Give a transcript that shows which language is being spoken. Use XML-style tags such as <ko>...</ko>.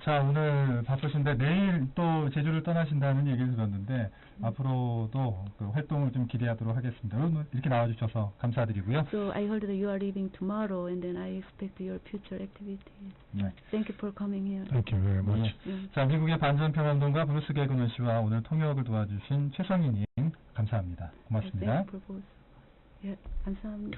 <ko>자, 오늘 바쁘신데 내일 또 제주를 떠나신다는 얘기를 들었는데 앞으로도 그 활동을 좀 기대하도록 하겠습니다. 오늘 이렇게 나와주셔서 감사드리고요.</ko> <en>So I heard that you are leaving tomorrow, and then I expect your future activities.</en> <ko>네.</ko> <en>Thank you for coming here. Thank you very much.</en> <ko>자, 미국의 반전평화운동가 브루스 개그먼 씨와 오늘 통역을 도와주신 최성희님 감사합니다. 고맙습니다.</ko> <en>Thank you for both.</en> <ko>예, 감사합니다.</ko>